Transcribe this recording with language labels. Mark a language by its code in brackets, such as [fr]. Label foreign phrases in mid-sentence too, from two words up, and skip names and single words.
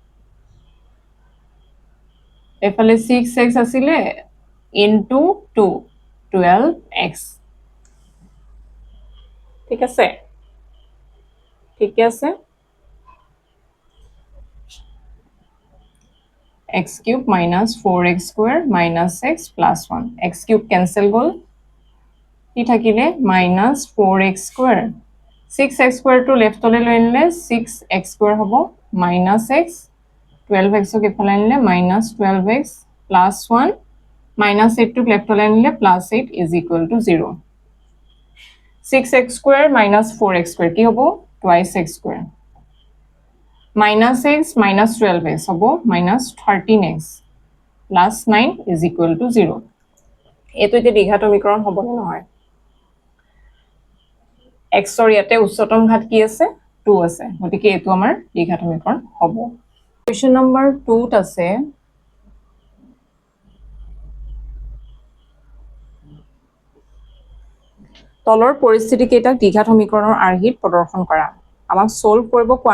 [en] এফালে 6x আছিলে into 2 12x [as] ঠিক আছে [en] x cube minus 4x square minus x plus 1 x cube cancel [as] গল কি থাকিলে [en] minus 4x square 6x square to left [as] হলে লৈ আনিলে [en] 6x square হ'ব minus x 12x [as] ক এফালে আনিলে [en] minus 12x plus 1 minus 8 to left [as] হলে আনিলে [en] plus 8 is equal to 0 6x square minus 4x square [as] কি হ'ব [en] twice x square minus x minus 12x [as] হ'ব [en] minus 13x plus 9 is equal to 0 [as] এটো এতিয়া দ্বিঘাত সমীকৰণ হ'ব নে নহয় x ৰ ইয়াতে উচ্চতম ঘাত কি আছে 2 আছে গতিকে এটো আমাৰ দ্বিঘাত সমীকৰণ হ'ব কোৱেশ্চন নম্বৰ 2 ত আছে তলৰ পৰিস্থিতি কেইটাক দ্বিঘাত সমীকৰণৰ আৰ্হিত প্ৰদৰ্শন কৰা আমাক সলভ কৰিব কোৱা